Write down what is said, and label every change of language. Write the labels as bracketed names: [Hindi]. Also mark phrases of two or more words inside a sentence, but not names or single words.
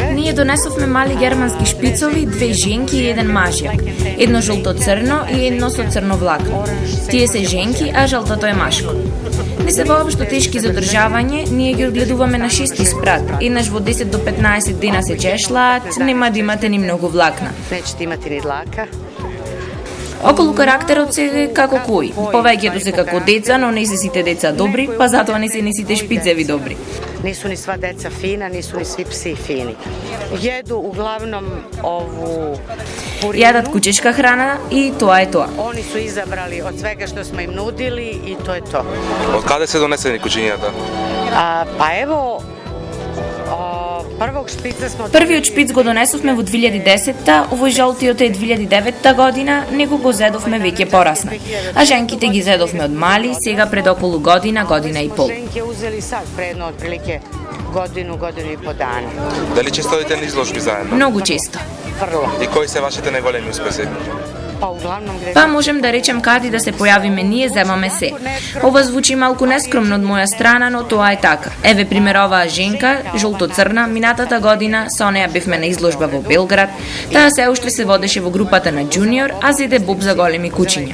[Macedonian] Ние донесовме мали германски шпицови, две женки и еден мажјак. Едно жолто-црно и едно со црно влакно. Тие се женки, а жолтото е машко. Не се воопшто тешки за одржавање, ние ги одгледуваме на 6 спрат. Еднаш во 10 до 15 дена се чешлаат, нема да имате ни многу влакна. [Serbian] Неćete imati ni dlaka. [Macedonian] Околу карактерот се како кој. Повеќето се како деца, но не се сите деца добри, па затоа не се ни сите шпицеви добри. [Serbian] Nisu ni sva deca fina, nisu ni svi psi fini. Jedu uglavnom ovu purinu. [Macedonian] Јадат кучешка храна и тоа е тоа. [Serbian] Oni su izabrali od svega što smo im nudili i to je to. [Macedonian] Од каде се донесени кучињата? [Serbian] Pa evo, prvog špica smo... [Macedonian] Првиот шпиц го донесовме во 2010-та, овој жолтиот е 2009 година, него го зедовме веќе порасно. А женките ги зедовме од мали, сега пред околу година, година и пол. [Serbian] Ženke uzeli sad predno otprilike godinu i po dana. [Macedonian] Дали често одите на изложби заедно? Многу често. [Serbian] Vrlo. [Macedonian] И кои се вашите најголеми успеси? [Serbian] Pa uglavnom gde... [Macedonian] Па можем да речем каде да се појавиме ние, земаме се. Ова звучи малку нескромно од моја страна, но тоа е така. Еве пример оваа женка, жолто-црна, минатата година со неја бевме на изложба во Белград. Таа се уште се водеше во групата на Junior, а зеде Боб за големи кучиња.